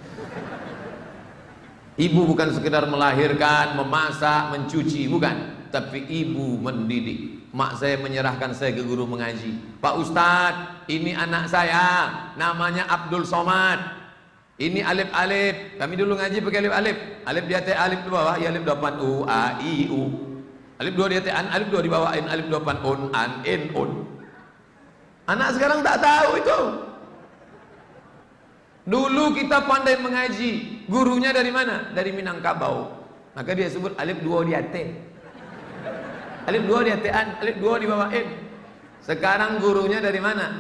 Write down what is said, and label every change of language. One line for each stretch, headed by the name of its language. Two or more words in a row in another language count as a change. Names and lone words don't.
Indonesian: Ibu bukan sekedar melahirkan, memasak, mencuci, bukan, tapi ibu mendidik. Mak saya menyerahkan saya ke guru mengaji. Pak Ustadz, ini anak saya, namanya Abdul Somad. Ini alif-alif. Kami dulu ngaji pakai alif-alif. Alif di atas, alif di bawah, ya alif depan u, a, i, u. Alif dua di atas, alif dua di bawah, alif depan un, an, in, un. Anak sekarang tak tahu itu. Dulu kita pandai mengaji. Gurunya dari mana? Dari Minangkabau. Maka dia sebut alif dua di atas. Alif dua di atas, alif dua di bawah, in. Sekarang gurunya dari mana?